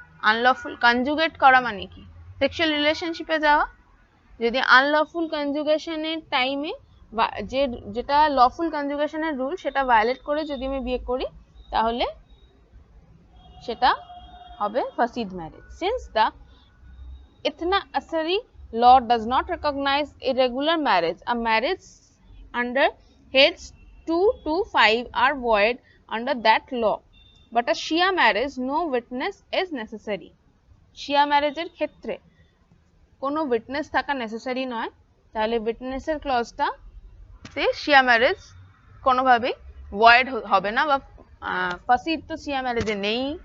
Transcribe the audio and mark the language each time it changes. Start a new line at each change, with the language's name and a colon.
Bangla: Unlawful conjugate করা মানে কি? সেক্সুয়াল রিলেশনশিপে যাওয়া। যদি আনলফুল কনজুগেশনের টাইমে যেটা লফুল কনজুগেশনের রুল সেটা ভায়োলেট করে যদি আমি বিয়ে করি তাহলে সেটা হবে ফাসিদ marriage.
English: Since the Ithna Asari law does not recognize irregular marriage, a marriage under heads 2 to 5 are void under that law, but a Shia marriage no witness is necessary.
Bangla: Shia marriageর ক্ষেত্রে কোনো উইটনেস থাকা necessary নয়, তাহলে উইটনেসের ক্লজটা তে শিয়া marriage কোনোভাবেই void হবে না বা ফাসিদ তো শিয়া ম্যারেজে নেই।